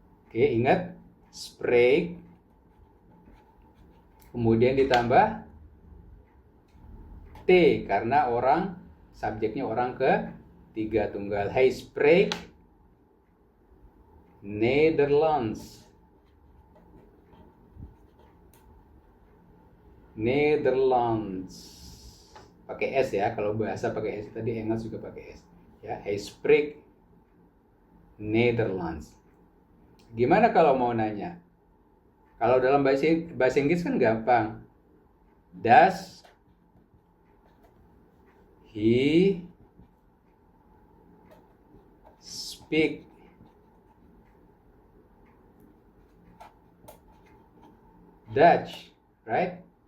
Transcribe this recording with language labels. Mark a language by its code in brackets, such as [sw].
[id] Oke, ingat spreek kemudian ditambah T karena orang subjeknya orang ketiga tunggal. [nl] Hij spreekt Nederlands. [id] Nederlands. Pakai S ya, kalau bahasa pakai S, tadi Engels juga pakai S. [nl] Ya, hij spreekt Nederlands. [id] Gimana kalau mau nanya? Kalau dalam bahasa Inggris kan gampang. [en] Does he speak Dutch? Right?